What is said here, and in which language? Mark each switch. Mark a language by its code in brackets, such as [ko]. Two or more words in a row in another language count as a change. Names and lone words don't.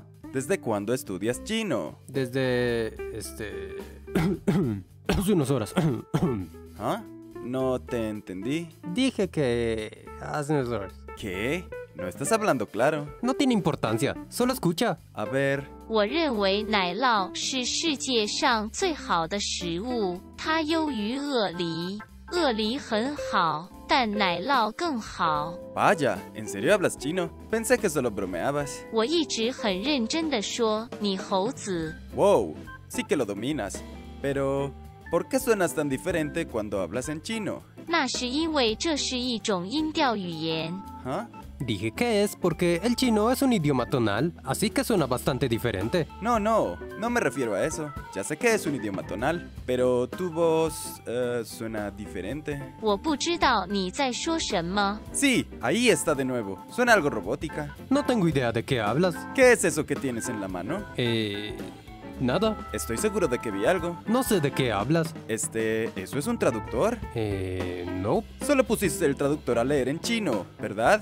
[es] ¿Desde cuándo estudias chino? Desde... hace unas horas. ¿Ah? No te entendí. Dije que... hace unas horas. ¿Qué? No estás hablando claro. No tiene importancia, solo escucha. A ver, [zh] 我认为奶酪是世界上最好的食物，它优于鳄梨。鳄梨很好，但奶酪更好。 [es] vaya, ¿en serio hablas chino? Pensé que solo bromeabas. [zh] 我一直很认真地说，你猴子。 [es] Wow, sí que lo dominas. Pero, ¿por qué suenas tan diferente cuando hablas en chino? [zh] 那是因为这是一种音调语言。 [es] ¿Ah? Dije que es porque el chino es un idioma tonal, así que suena bastante diferente. No, no me refiero a eso. Ya sé que es un idioma tonal, pero tu voz suena diferente. [zh] 我不知道你在说什么。 [es] Sí, ahí está de nuevo. Suena algo robótica. No tengo idea de qué hablas. ¿Qué es eso que tienes en la mano? Nada. Estoy seguro de que vi algo. No sé de qué hablas. ¿Eso es un traductor? No. Solo pusiste el traductor a leer en chino, ¿verdad?